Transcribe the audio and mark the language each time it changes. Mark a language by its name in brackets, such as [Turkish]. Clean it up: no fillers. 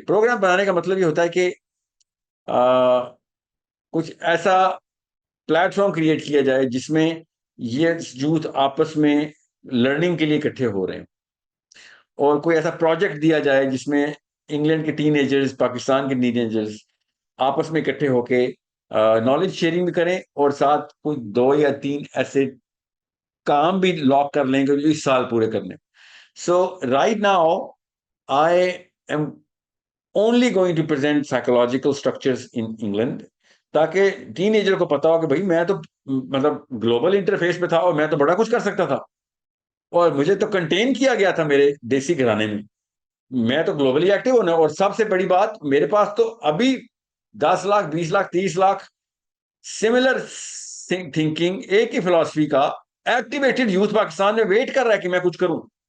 [Urdu] Programme بنانے کا مطلب یہ ہوتا ہے کہ کچھ ایسا پلیٹ فارم کریٹ کیا جائے جس میں یہ یوتھ آپس میں لرننگ کے لیے اکٹھے ہو رہے ہیں, اور کوئی ایسا پروجیکٹ دیا جائے جس میں انگلینڈ کے ٹین ایجرز, پاکستان کے ٹین ایجرز آپس میں اکٹھے ہو کے نالج شیئرنگ بھی کریں, اور ساتھ کوئی 2 یا 3 ایسے کام بھی لاک کر لیں گے جو اس سال پورے کرنے. [English] so right now I am only going to present psychological structures in England, [Urdu] تاکہ ٹین ایجر کو پتا ہو کہ بھائی میں تو مطلب گلوبل انٹرفیس پہ تھا اور میں تو بڑا کچھ کر سکتا تھا، اور مجھے تو کنٹین کیا گیا تھا میرے دیسی گھرانے میں، میں تو گلوبلی ایکٹیو ہونا. اور سب سے بڑی بات، میرے پاس تو ابھی 10 لاکھ 20 لاکھ 30 لاکھ سملر تھنکنگ ایک ہی فلسفی کا ایکٹیویٹڈ یوتھ پاکستان میں ویٹ کر رہا ہے کہ میں کچھ کروں.